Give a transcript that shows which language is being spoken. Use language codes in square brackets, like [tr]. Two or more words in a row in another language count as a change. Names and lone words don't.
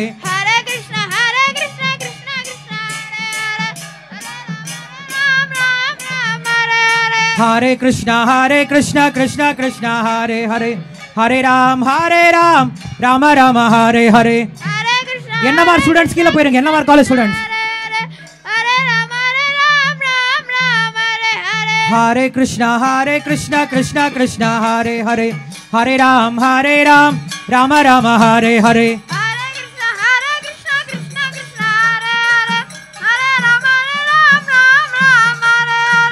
[sa] Hare Krishna Krishna Krishna Hare Hare Hare Ram Ram Hare Hare Hare Krishna Krishna Hare Hare Hare Ram Rama Rama Hare Hare Hare Krishna [ta] NMR students கீழே போயிருங்க. [en] NMR college students [sa] Hare Ram Ram Hare Hare Hare Krishna Krishna Krishna Hare Hare Hare Ram Rama Rama Hare Hare Hare Krishna Krishna Krishna Hare Hare Hare Ram Ram Hare